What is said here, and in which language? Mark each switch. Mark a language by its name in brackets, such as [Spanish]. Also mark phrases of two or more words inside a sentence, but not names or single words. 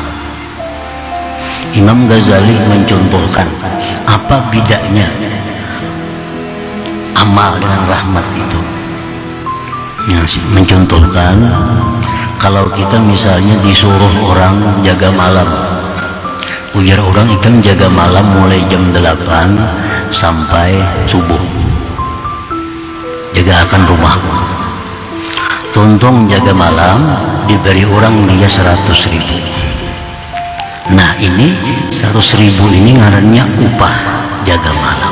[Indonesian] Imam Ghazali mencontohkan apa bedanya amal dengan rahmat itu. Mencontohkan, kalau kita misalnya disuruh orang jaga malam, [Banjar] ujar orang ikan jaga malam mulai jam 8 sampai subuh, jaga akan rumahku. Tuntung jaga malam diberi orang dia 100.000. Nah, ini 100.000 ini ngarannya upah jaga malam.